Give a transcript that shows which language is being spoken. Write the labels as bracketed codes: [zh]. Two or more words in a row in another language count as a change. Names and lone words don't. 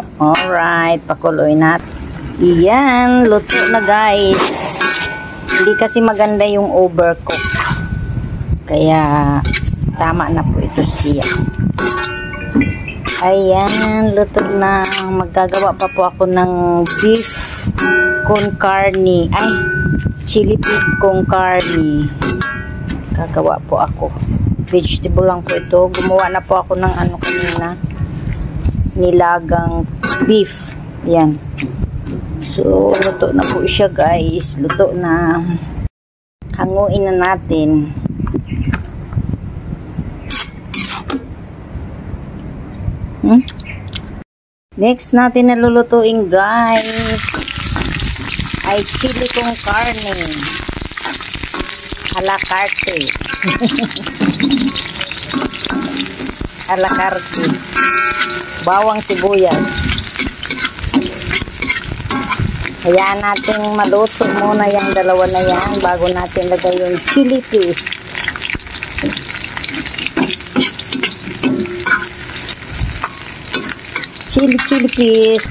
[tl] Alright, pakuloy natin. Iyan, luto na guys. Hindi kasi maganda yung overcook. Kaya tama na po ito siya. Ayan, luto na. Maggagawa pa po ako ng beef con carne. Ay, chili beef con carne. Gagawa po ako. Vegetable lang po ito. Gumawa na po ako ng kanina. Nilagang beef. Yan. So, luto na po siya guys. Luto na. Hanguin na natin. Next natin na lulutuin guys ay chili con carne a la carte. A la carte. Bawang sibuyas. Hayaan natin maluto muna yung dalawa na yan bago natin lagay yung [en] chili paste. Chili paste.